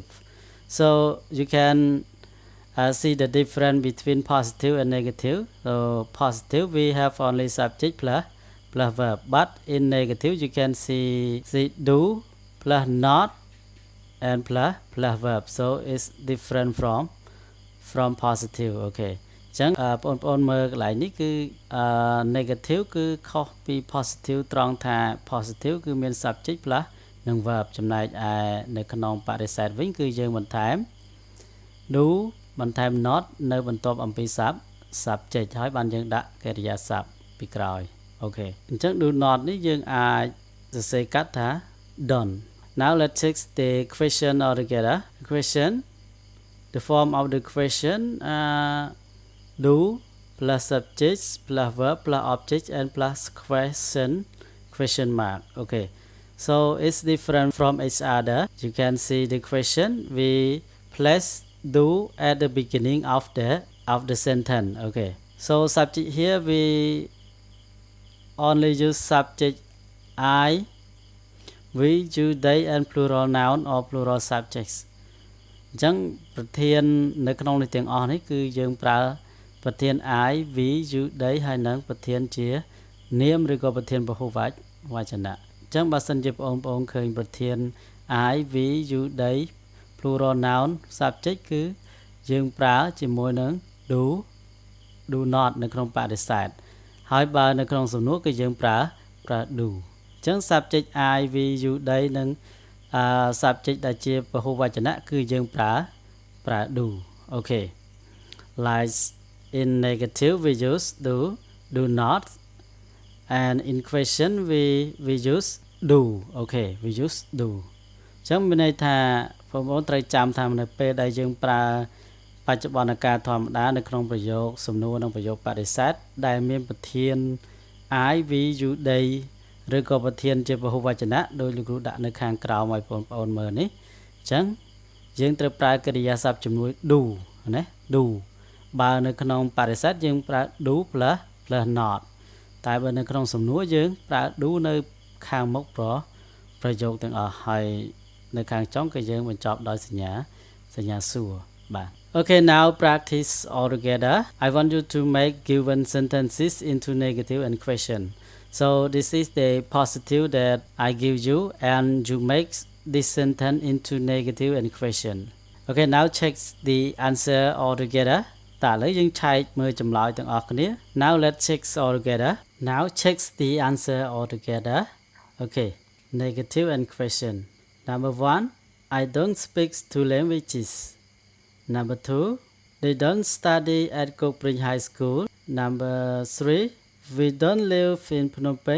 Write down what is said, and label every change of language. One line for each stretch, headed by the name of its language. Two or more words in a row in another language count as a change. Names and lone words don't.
English: So you can see the difference between positive and negative. So positive we have only subject plus verb, but in negative you can see do plus not and plus verb. So it's different from positive.
Khmer: Okay ចឹងបងប្អូនមើលកន្លែងនេះគឺ negative គឺខុសពី positive ត្រង់ថា positive គឺមាន
English: subject plus
Khmer: និង verb ចំណែកឯនៅក្នុងបរិសេធវិញគឺយើងបន្ថែម do បន្ថែម not នៅបន្ទាប់អំពី subject ហើយបានយើងដាក់កិរិយាសព្ទពីក្រោយអូខេអញ្ចឹង
English: do not
Khmer: នេះយើងអាចសរសេរកាត់ថា done.
English: Now let's check the question altogether. Question, the form of the question, do plus subject plus verb plus object and plus question mark. Okay, so it's different from each other. You can see the question we place do at the beginning of the sentence. Okay, so subject here we only use subject I, we, you, they and plural noun or plural subjects.
Khmer: អញ្ចឹងប្រធាននៅក្នុងនេះទាំងអស់នេះគឺយើងប្រើប្រធាន
English: I, we, you, they
Khmer: ហើយនិងប្រធានជានាមឬក៏ប្រធានពហុវចនៈអញ្ចឹងបើសិនជាបងប្អូនឃើញប្រធាន
English: I, we, you, they plural noun subject
Khmer: គឺយើងប្រើជាមួយនឹង
English: do not
Khmer: នៅក្នុងបរិសេធហើយបើនៅក្នុងសំណួរគឺយើងប្រើ do អញ្ចឹង
English: subject I, we, you, they
Khmer: និង subject ដែលជាពហុវចនៈគឺយើងប្រើ do.
English: Okay, like in negative we use do not, and in question we use do. Okay, we use do.
Khmer: អញ្ចឹងមានន័យថាបងប្អូនត្រូវចាំថានៅពេលដែលយើងប្រើបច្ចុប្បន្នកាលធម្មតានៅក្នុងប្រយោគសំណួរនិងប្រយោគប ដិសេធដែលមានប្រធាន I, we, you, they ឬក៏ប្រធានជាពហុវចនៈដោយលោកគ្រូដាក់នៅខាងក្រោមឲ្យបងប្អូនមើលនេះអញ្ចឹងយើងត្រូវប្រើកិរិយាសព្ទជំនួយ do ណា do បើនៅក្នុងបរិសេធយើងប្រើ
English: do plus not
Khmer: តែបើនៅក្នុងសំណួរយើងប្រើ do នៅខាងមុខប្រយោគទាំងអស់ហើយនៅខាងចុងគឺយើងបញ្ចប់ដោយសញ្ញាសួរបាទ
English: Okay, now practice all together. I want you to make given sentences into negative and question. So this is the positive that I give you and you make this sentence into negative and question. Okay, now check the answer all together.
Khmer: តើឥឡូវយើងឆែកមើលចម្លើយទាំងអស់គ្នា
English: Now let's check all together. Now check the answer all together. Okay, negative and question. Number 1, I don't speak two languages. Number 2, they don't study at Kokpring High School. Number 3, we don't live in Phnom Penh.